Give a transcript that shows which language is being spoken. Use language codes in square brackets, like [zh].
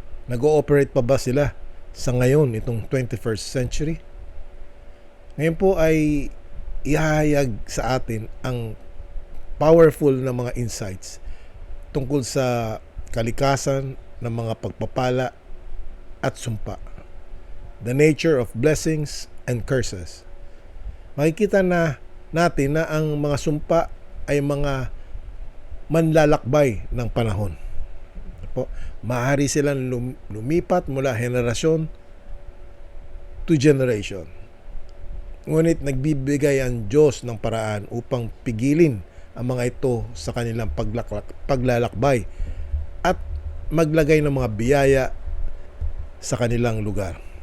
[tl] Nag-ooperate pa ba sila sa ngayon, itong 21st century? Ngayon po ay ihahayag sa atin ang powerful na mga insights tungkol sa kalikasan ng mga pagpapala at sumpa. [en] The nature of blessings and curses. [tl] Makikita na natin na ang mga sumpa ay mga manlalakbay ng panahon. Maaari silang lumipat mula henerasyon [en] to generation. [tl] Ngunit nagbibigay ang Diyos ng paraan upang pigilin ang mga ito sa kanilang paglalakbay at maglagay ng mga biyaya sa kanilang lugar.